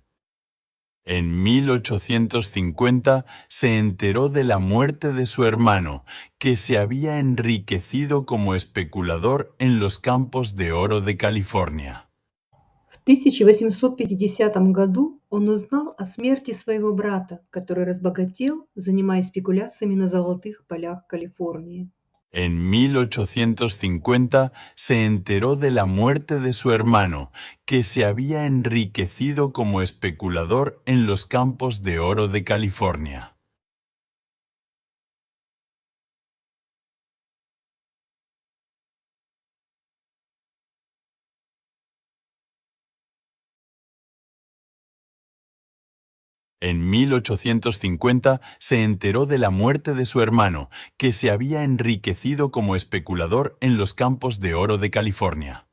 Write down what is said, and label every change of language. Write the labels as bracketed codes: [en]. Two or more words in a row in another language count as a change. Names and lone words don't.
[es] En 1850 se enteró de la muerte de su hermano, que se había enriquecido como especulador en los campos de oro de California. [ru] В 1850 году он узнал о смерти своего брата, который разбогател, занимаясь спекуляциями на золотых полях Калифорнии. [es] En 1850 se enteró de la muerte de su hermano, que se había enriquecido como especulador en los campos de oro de California. En 1850 se enteró de la muerte de su hermano, que se había enriquecido como especulador en los campos de oro de California.